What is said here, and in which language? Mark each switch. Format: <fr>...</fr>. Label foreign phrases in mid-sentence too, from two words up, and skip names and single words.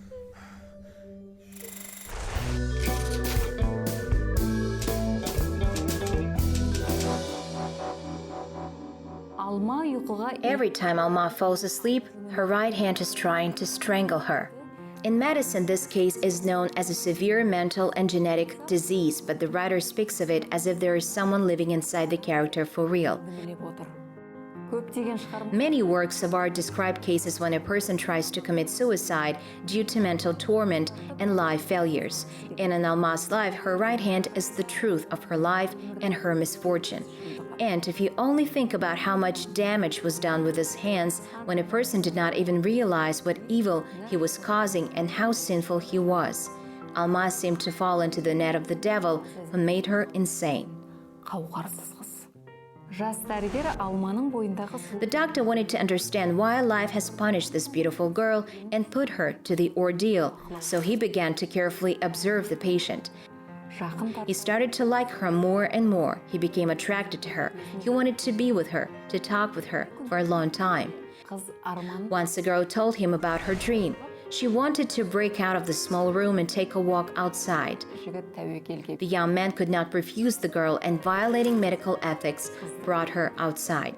<kk>Алма ұйқыға</kk> <en>Every time Alma falls asleep, her right hand is trying to strangle her. In medicine, this case is known as a severe mental and genetic disease, but the writer speaks of it as if there is someone living inside the character for real.</en> <kk>біліп отыр. Көптеген шығарма</kk> <en>Many works of art describe cases when a person tries to commit suicide due to mental torment and life failures. And in Alma's life, her right hand is the truth of her life and her misfortune. And if you only think about how much damage was done with his hands when a person did not even realize what evil he was causing and how sinful he was, Alma seemed to fall into the net of the devil who made her insane.</en> <kk>қауқарсыз қыз. Жас дәрігер Алманың бойындағы</kk> <en>The doctor wanted to understand why life has punished this beautiful girl and put her to the ordeal, so he began to carefully observe the patient.</en> <kk>жақын</kk> <en>He started to like her more and more. He became attracted to her. He wanted to be with her, to talk with her for a long time.</en> <kk>қыз арман</kk> <en>Once the girl told him about her dream. She wanted to break out of the small room and take a walk outside.</en> <kk>жігіт тәуекелге</kk> <en>The young man could not refuse the girl, and violating medical ethics brought her outside.</en>